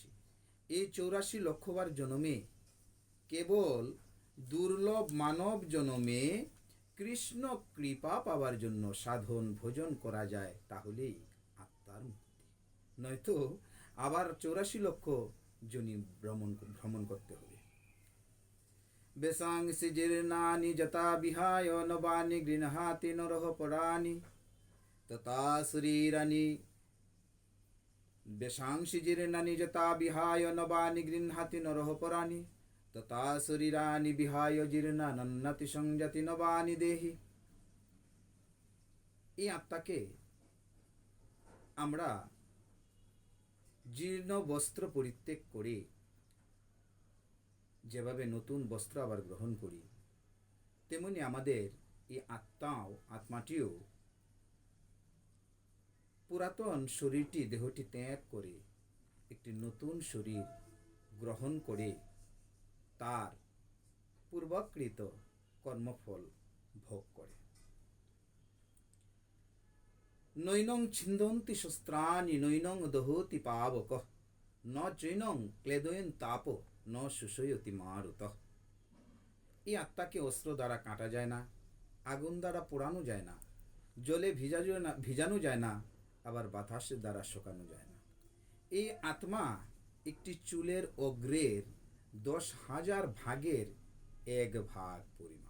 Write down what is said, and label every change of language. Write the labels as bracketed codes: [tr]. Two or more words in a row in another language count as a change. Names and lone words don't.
[bn] এই ৮৪ লক্ষ বার জন্মে কেবল দুর্লভ মানব জন্মে কৃষ্ণ কৃপা পাওয়ার জন্য সাধন ভোজন করা যায়, তাহলেই আত্মার মুক্তি। নয়তো আবার ৮৪ লক্ষ জনি ভ্রমণ করতে হবে। [sa] বেশাংসি জীর্ণানি যথা বিহায় নবানি গৃহাতি নরহ পরাণি তথা শরীরানি, বেশাংসি জীর্ণানি যথা বিহায় নবানি গৃহাতি নরহ পরাণি তথা শরীরানি বিহায় জীর্ণানন্নতি সংজাতি নবানি দেহি। [bn] এই আত্মাকে আমরা জীর্ণ বস্ত্র পরিত্যাগ করে যেভাবে নতুন বস্ত্র আবার গ্রহণ করি, তেমনি আমাদের এই আত্মাটিও পুরাতন শরীরটি দেহটি ত্যাগ করে একটি নতুন শরীর গ্রহণ করে তার পূর্বকৃত কর্মফল ভোগ করে। [sa] নৈনং ছিন্দন্তি শস্ত্রাণি নৈনং দহতি পাবক, ন চৈনং ক্লেদয়ন তাপ ন শুষয়তি মারুত। [bn] এই আত্মাকে অস্ত্র দ্বারা কাটা যায় না, আগুন দ্বারা পোড়ানো যায় না, জলে ভিজানো যায় না, আবার বাতাসের দ্বারা শোকানো যায় না। এই আত্মা একটি চুলের অগ্রের ১০,০০০ ভাগের ১ ভাগ পরিমাণ।